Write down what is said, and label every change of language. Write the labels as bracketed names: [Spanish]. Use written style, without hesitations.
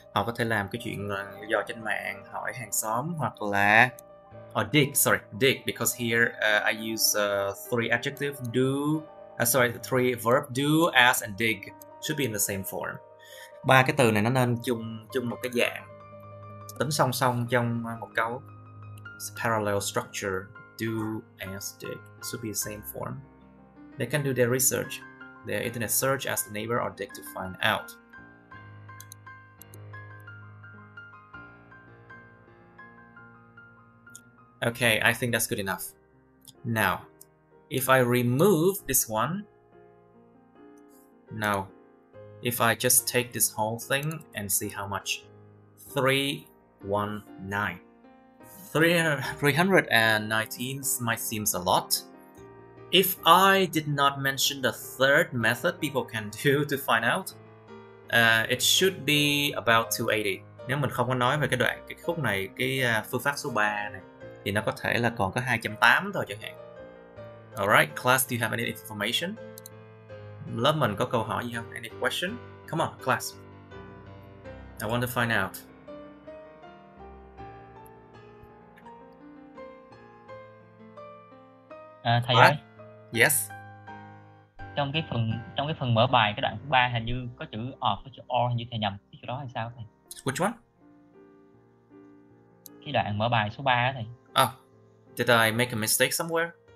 [Vietnamese] Họ có thể làm cái chuyện dò trên mạng, hỏi hàng xóm, hoặc là [English] dig, because here I use three adjectives, three verb, do, ask and dig should be in the same form. [Vietnamese] Ba cái từ này nó nên chung một cái dạng tính song song trong một câu. [English] It's parallel structure. Do, ask, dig should be the same form. They can do their research, their internet search, ask the neighbor, or dig to find out. Okay, I think that's good enough. Now, if I remove this one, no. If I just take this whole thing and see how much, 319. 319 might seem a lot. If I did not mention the third method people can do to find out, it should be about 280. [Vietnamese] Nếu mình không có nói về cái khúc này, cái phương pháp số 3 này, thì nó có thể là còn có 280 thôi chẳng hạn. [English] Alright, class, do you have any information? [Vietnamese] Lớp mình có câu hỏi gì không? [English] Any question? Come on, class. I want to find out. [Vietnamese] Thầy ơi. [English] Yes. [Vietnamese] Trong cái phần mở bài cái đoạn thứ 3 hình như có chữ of với chữ or, hình như thầy nhầm cái chỗ đó hay sao thầy? [English] Which one? [Vietnamese] Cái đoạn mở bài số 3 á thầy. [English] Oh, did I make a mistake somewhere?